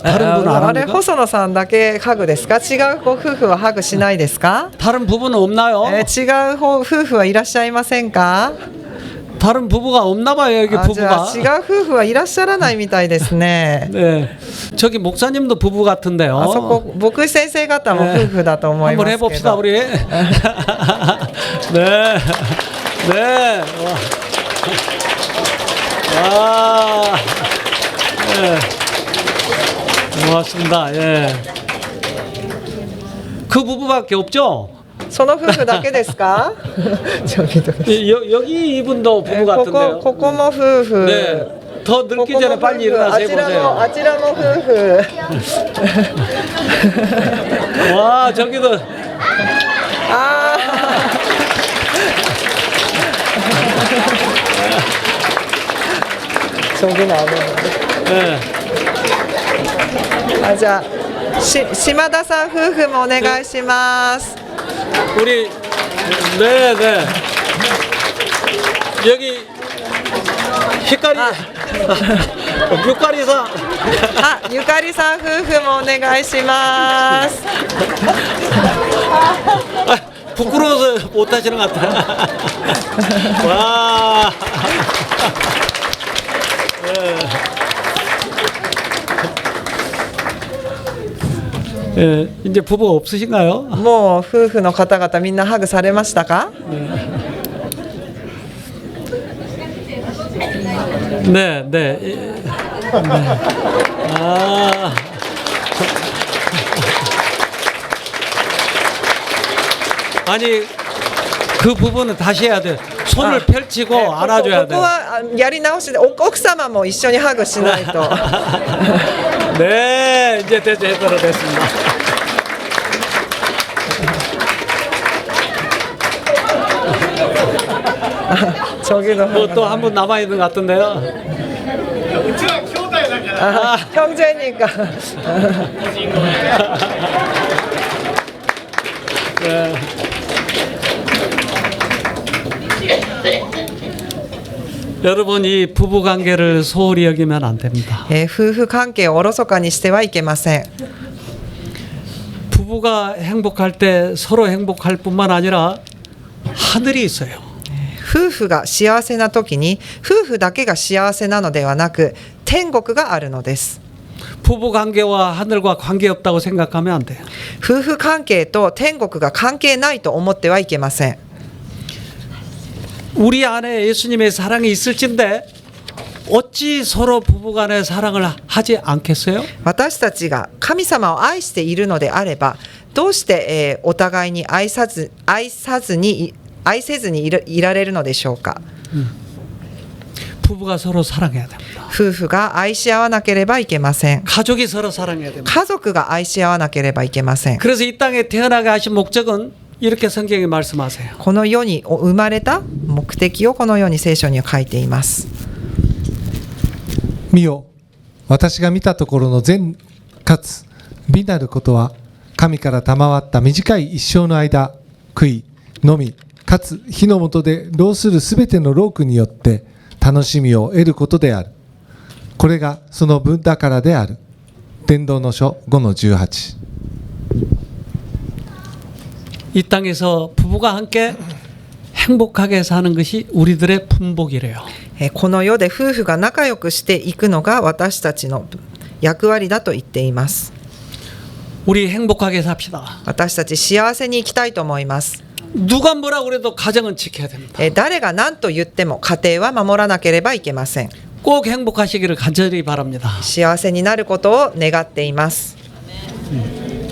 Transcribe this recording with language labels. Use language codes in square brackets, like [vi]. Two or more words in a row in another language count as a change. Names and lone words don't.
[ko] 다른 분은 안 [ja] あれ [ko] 합니까? [ja] 細野さんだけハグですか？違うご夫婦はハグしないですか？ [ko] 다른 부부는 없나요? [ja] 違う夫婦はいらっしゃいませんか？ [ko] 다른 부부가 없나 봐요, 여기 [ja] じゃ [ko] 부부가. [ja] あ違う夫婦はいらっしゃらないみたいですね。 [ko] 네. 저기 목사님도 부부 같은데요. [ja] あそこ牧師先生方も夫婦だと思いま [ko] 한번 [ja] すけ [ko] 해봅시다, [ja] ど。 [ko] 우리. 네. 네. 와. 네. 고맙습니다. 예. 그 부부밖에 없죠? その夫婦だけですか？ 여기 이분도 부부 [ja] こ [ko] 같은데요. [ja] こも夫婦。 [ko] 네. 더 [ja] ここ [ko] 늙기 [ja] も [ko] 전에 [ja] 夫 [ko] 빨리 [ja] 婦。 [ko] 일어나서 [ja] あちらも [ko] 해보세요. [ja] あちらも夫婦。 [ko] 와, 저기도. ああ。 저기는 안 오는데. 네. [ja] あ、じゃあ島田さん夫婦もお願いします。 [ko] 우리 네네 여기 휘까리 육가리사 [ja] あ、ゆかりさん夫婦もお願いします。 [ko] 부끄러워서 못하시는 것 같아. 와. 예, 이제 부부가 없으신가요? [ja] もう夫婦の方々みんなハグされましたか？ [ko] 네, 네. 네. 아. 아니 그 부분은 다시 해야 돼. 손을 펼치고 안아줘야 [ja] ここ [ko] 돼. [ja] はやり直しで奥様も一緒にハグしないと。 [ko] 네, 이제 제대로 됐습니다. 저기도 또 한 분 남아 있는 것 같은데요. 아, 형제니까. 네. 여러분 이 부부 관계를 소홀히 여기면 안 됩니다. [ja] 夫婦関係をおろそかにしてはいけません。 [ko] 부부가 행복할 때 서로 행복할 뿐만 아니라 하늘이 있어요. [ja] 夫婦が幸せな時に夫婦だけが幸せなのではなく天国があるのです。 [ko] 부부 관계와 하늘과 관계 없다고 생각하면 안 돼요. [ja] 夫婦関係と天国が関係ないと思ってはいけません。 [ko] 우리 안에 예수님의 사랑이 있을진데 어찌 서로 부부간의 사랑을 하지 않겠어요? [ja] 私たちが神様を愛しているのであればどうして、お互いに愛せずにいられるのでしょうか。 [ko] 부부가 서로 사랑해야 됩니다. [ja] 夫婦が愛し合わなければいけません。 [ko] 가족이 서로 사랑해야 됩니다. [ja] 家族が愛し合わなければいけません。 [ko] 그래서 이 땅에 태어나게 하신 목적은 이렇게 성경에 말씀하세요. [ja] この世に生まれた目的をこのように聖書には書いています。見よ、私が見たところの善かつ美なることは、神から賜った短い一生の間、食い、飲み、かつ火の下で労するすべての労苦によって楽しみを得ることである。これがその分だからである。伝道の書 5-18。 [ko] 이 땅에서 부부가 함께 행복하게 사는 것이 우리들의 품복이래요. [ja] この世で夫婦が仲良くしていくのが私たちの役割だと言っています。 [ko] 우리 행복하게 삽시다. [ja] 私たち幸せに生きたいと思います。 [ko] 누가 뭐라 그래도 가정은 지켜야 됩니다. [ja] 誰が何と言っても家庭は守らなければいけません。 [ko] 꼭 행복하시기를 간절히 바랍니다. [ja] 幸せになることを願っています。